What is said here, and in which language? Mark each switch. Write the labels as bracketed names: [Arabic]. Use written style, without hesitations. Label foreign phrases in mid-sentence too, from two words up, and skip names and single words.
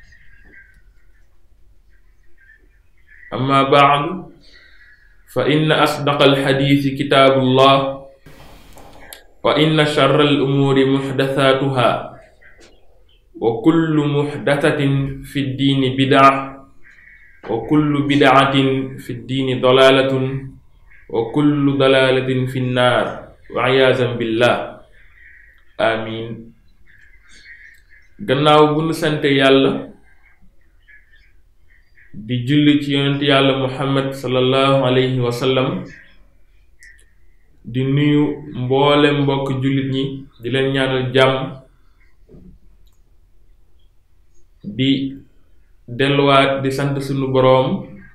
[Arabic] أما بعد فإن أصدق الحديث كتاب الله وإن شر الأمور محدثاتها وكل محدثة في الدين بدعة وكل بدعة في الدين ضلالة وكل ضلالة في النار وعياذا بالله آمين. [Wolof] gannaaw bu nu sante yàlla di julli ci yonent yàlla Muhammad [Arabic] صلى الله عليه وسلم [Wolof] di nuyu mboolem mbokk jullit ñi di leen ñaanal jàmm di delluwaat di sant sunu boroom